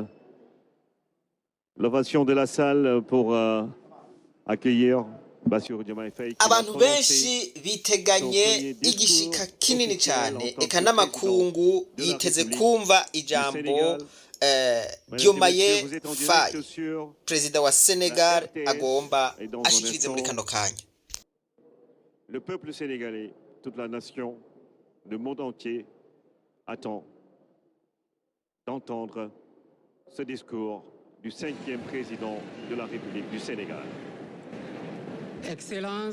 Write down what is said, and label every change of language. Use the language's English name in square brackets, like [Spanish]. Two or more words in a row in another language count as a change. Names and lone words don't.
[French] L'ovation de la salle pour accueillir Bassirou Diomaye Faye [Rundi] abantu benshi biteganye igishika kinini cyane eka n'amakungu yiteze kumva ijambo Diomaye Faye perezida wa Senegal agomba ashikirize muri kano kanya. [French] Le peuple sénégalais, toute la nation, le monde entier attend d'entendre ce discours du 5e président de la République du Sénégal. Excellence